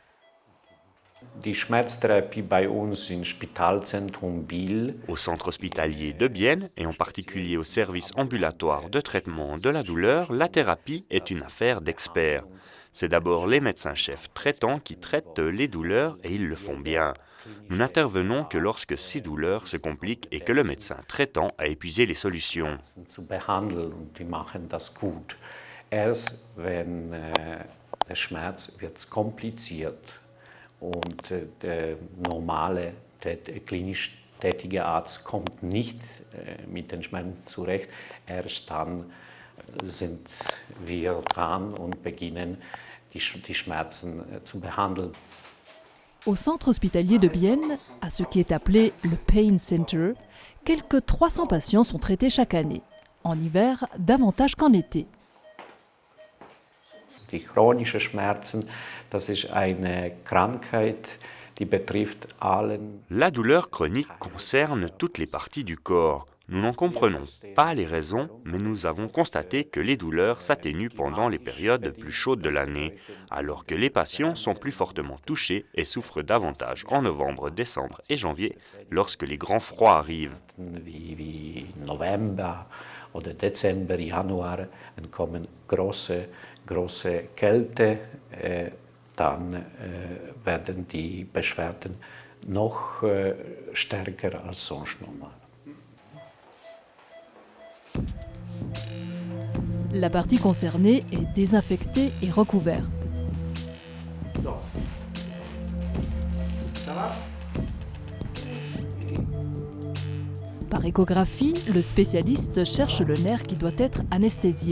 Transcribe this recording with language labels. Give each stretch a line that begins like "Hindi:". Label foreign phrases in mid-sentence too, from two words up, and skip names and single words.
French: Au centre hospitalier de Bienne, et en particulier au service ambulatoire de traitement de la douleur, la thérapie est une affaire d'experts. C'est d'abord les médecins-chefs traitants qui traitent les douleurs et ils le font bien. Nous n'intervenons que lorsque ces douleurs se compliquent et que le médecin traitant a épuisé les solutions.
German: Und der normale klinisch tätige Arzt kommt nicht mit den Schmerzen zurecht. Erst dann sind wir dran und beginnen, die Schmerzen zu behandeln.
French: Au centre hospitalier de Bienne, à ce qui est appelé le Pain Center, quelques 300 patients sont traités chaque année. En hiver, davantage qu'en été.
German: Die chronischen Schmerzen, das ist eine Krankheit, die betrifft allen.
French: La douleur chronique concerne toutes les parties du corps. Nous n'en comprenons pas les raisons, mais nous avons constaté que les douleurs s'atténuent pendant les périodes plus chaudes de l'année, alors que les patients sont plus fortement touchés et souffrent davantage en novembre, décembre et janvier, lorsque les grands froids arrivent.
German: Wie November oder Dezember, Januar, dann kommen große Kälte, dann werden die Beschwerden noch stärker als sonst normal.
French: La partie concernée est désinfectée et recouverte. Par échographie, le spécialiste cherche le nerf qui doit être anesthésié.